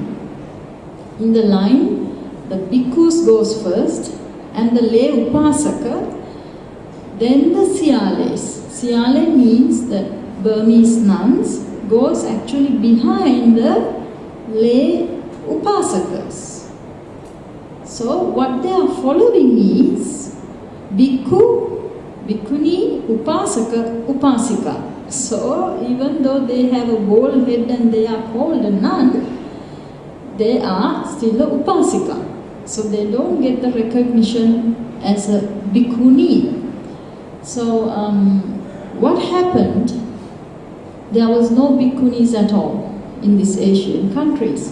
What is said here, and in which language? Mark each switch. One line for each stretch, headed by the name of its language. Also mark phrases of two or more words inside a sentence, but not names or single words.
English: In the line, the bhikkhus goes first, and the lay upasaka, then the siyales. Siyale means that Burmese nuns goes actually behind the lay upasakas. So what they are following is
Pali: bhikkhu, bhikkhuni, upasaka, upasika.
English: So even though they have a bald head and they are called a nun, they are still a upasika. So they don't get the recognition as a bhikkhuni. So what happened? There was no bhikkhunis at all in these Asian countries.